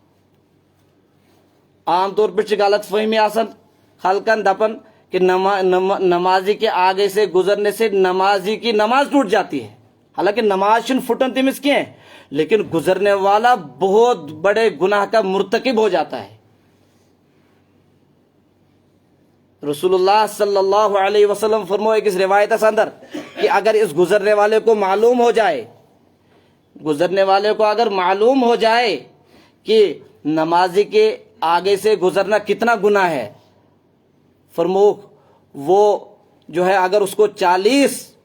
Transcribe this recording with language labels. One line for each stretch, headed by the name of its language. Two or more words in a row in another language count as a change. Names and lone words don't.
Kashmiri: عام طور پٲٹھۍ چھِ غلط فہمی آسان خلقن دپان
Urdu: کہ نمازی کے آگے سے گزرنے سے نمازی کی نماز ٹوٹ جاتی ہے حالانکہ
Kashmiri: نماز چھنہٕ پھٹان تٔمِس کینٛہہ
Urdu: لیکن گزرنے والا بہت بڑے گناہ کا مرتکب ہو جاتا ہے رسول اللہ صلی اللہ علیہ وسلم
Kashmiri: فرمائے اس روایت اندر
Urdu: کہ اگر اس گزرنے والے کو معلوم ہو جائے گزرنے والے کو اگر معلوم ہو جائے کہ نمازی کے آگے سے گزرنا کتنا گناہ ہے فرمو وہ جو ہے اگر اس کو 40